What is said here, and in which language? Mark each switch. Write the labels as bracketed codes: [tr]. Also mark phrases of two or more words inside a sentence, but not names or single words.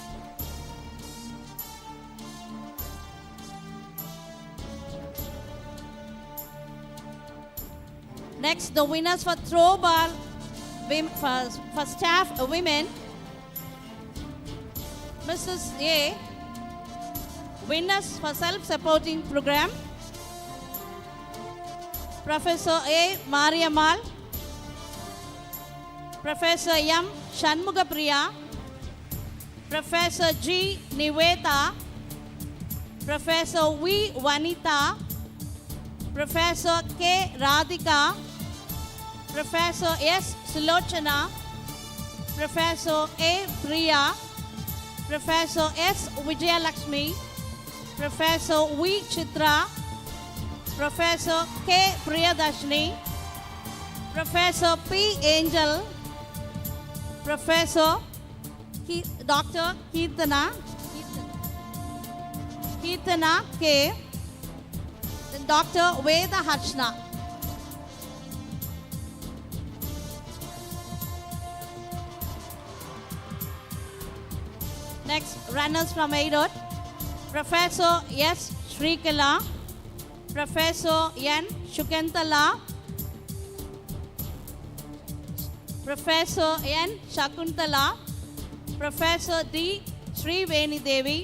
[en] Next, the winners for throw ball for staff women. Mrs. A. Winners for self-supporting program. Professor A. Mariamal. Professor M. Shanmugapriya. Professor G. Niveta. Professor V. Vanita. Professor K. Radhika. Professor S. Sulochana. Professor A. Priya. Professor S. Vijayalakshmi. Professor V. Chitra. Professor K. Priyadashini. Professor P. Angel. Professor Dr. Kirtana K. Then Dr. Veda Harshna. Next, runners from ADOT. Professor S. Shrikala. Professor N. Shukantala. Professor N. Shakuntala. Professor D. Sriveni Devi.